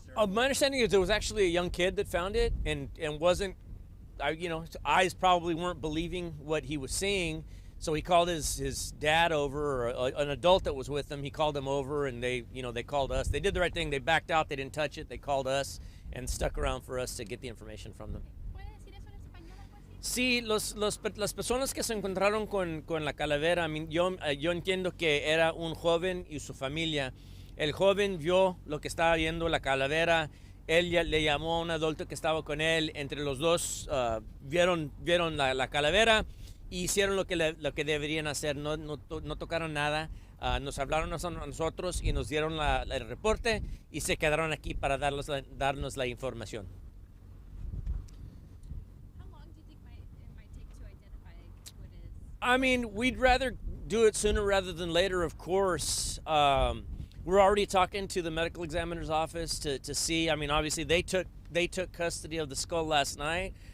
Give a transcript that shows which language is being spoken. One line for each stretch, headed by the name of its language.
English: My understanding is there was actually a young kid that found it and wasn't, his eyes probably weren't believing what he was seeing. So he called his dad over, or an adult that was with him. He called him over, and they called us. They did the right thing. They backed out. They didn't touch it. They called us and stuck around for us to get the information from them.
Spanish: ¿Puede decir eso en español, algo así? Sí, las personas que se encontraron con la calavera, yo entiendo que era un joven y su familia. El joven vio lo que estaba viendo, la calavera. Él le llamó a un adulto que estaba con él. Entre los dos vieron la calavera. Y hicieron lo que deberían hacer, no tocaron nada, nos hablaron a nosotros y nos dieron el reporte y se quedaron aquí para darnos la información.
English: How long do you think it might take to identify who it is? I mean, we'd rather do it sooner rather than later, of course. We're already talking to the medical examiner's office to see. I mean, obviously they took custody of the skull last night.